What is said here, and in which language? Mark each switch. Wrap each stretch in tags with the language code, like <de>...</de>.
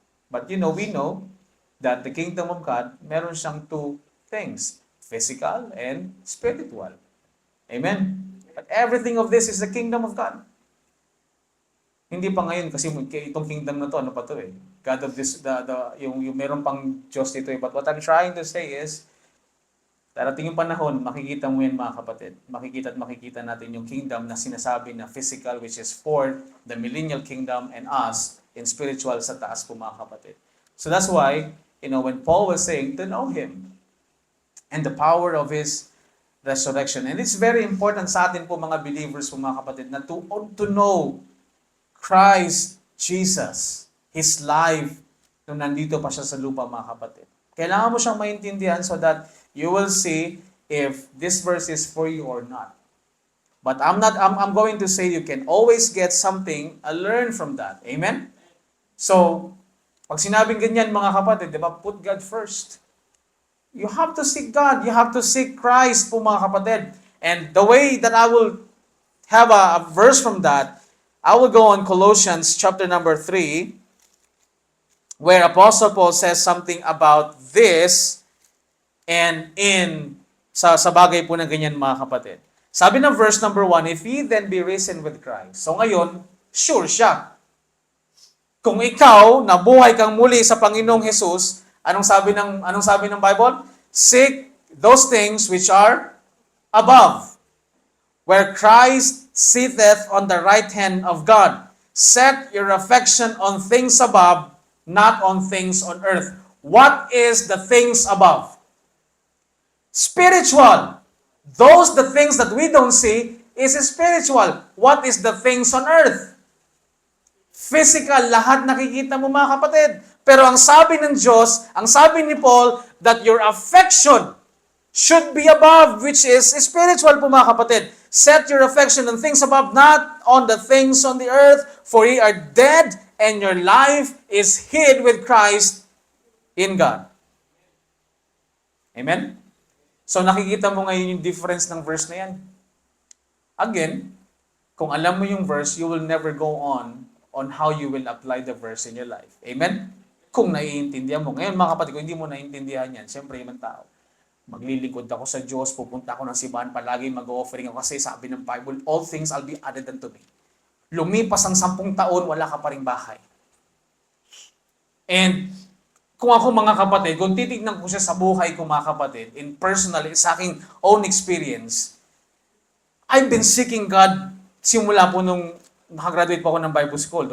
<en>But we know that the kingdom of God,</en> <tl>meron siyang</tl> <en>two things, physical and spiritual. Amen? But everything of this is the kingdom of God.</en> <tl>Hindi pa ngayon kasi itong kingdom na to, ano pa to eh? God of this, yung meron pang Diyos dito eh.</tl> <en>But what I'm trying to say is,</en> <tl>darating yung panahon, makikita mo yan, mga kapatid. Makikita natin yung kingdom na sinasabi na physical,</tl> <en>which is for the millennial kingdom, and us in spiritual</en> <tl>sa taas po, mga kapatid.</tl> <en>So that's why, when Paul was saying to know Him and the power of His resurrection. And it's very important</en> <tl>sa atin po, mga believers po, mga kapatid,</tl> <en>na to know Christ Jesus, His life,</en> <tl>nung nandito pa siya sa lupa, mga kapatid. Kailangan mo siyang maintindihan</tl> <en>so that you will see if this verse is for you or not. But I'm going to say you can always get something, learn from that.</en> <tl>Amen? So, pag sinabing ganyan, mga kapatid, di ba,</tl> <en>put God first. You have to seek God. You have to seek Christ po, mga kapatid. And the way that I will have a verse from that, I will go on Colossians chapter number 3, where Apostle Paul says something about this, and</en> <tl>sa bagay po ng ganyan, mga kapatid.</tl> <en>Sabi ng verse number 1, if ye then be risen with Christ.</en> <tl>So ngayon, sure siya. Kung ikaw, nabuhay kang muli sa Panginoong Jesus, anong sabi ng Bible?</tl> <en>Seek those things which are above, where Christ sitteth on the right hand of God. Set your affection on things above, not on things on earth. What is the things above? Spiritual. The things that we don't see is spiritual. What is the things on earth?</en> <tl>Physical, lahat nakikita mo, mga kapatid. Pero ang sabi ng Diyos, ang sabi ni Paul,</tl> <en>that your affection should be above, which is spiritual</en> <tl>po, mga kapatid.</tl> <en>Set your affection on things above, not on the things on the earth, for ye are dead, and your life is hid with Christ in God.</en> <tl>Amen? So nakikita mo ngayon yung difference ng verse na yan. Again, Kung alam mo yung verse,</tl> <en>you will never go on how you will apply the verse in your life.</en> <tl>Amen? Kung naiintindihan mo. Ngayon mga kapatid, kung hindi mo naiintindihan yan, siyempre yung tao, maglilingkod ako sa Diyos, pupunta ako ng simbahan, palagi mag-offering ako kasi sabi ng Bible, all things will be added unto me. Lumipas ang 10 taon, wala ka pa ring bahay. And kung ako mga kapatid, kung titignan ko siya sa buhay ko mga kapatid, in personally, sa aking own experience,</tl> <en>I've been seeking God</en> <tl>simula po nung nakagraduate po ako ng Bible School.</tl>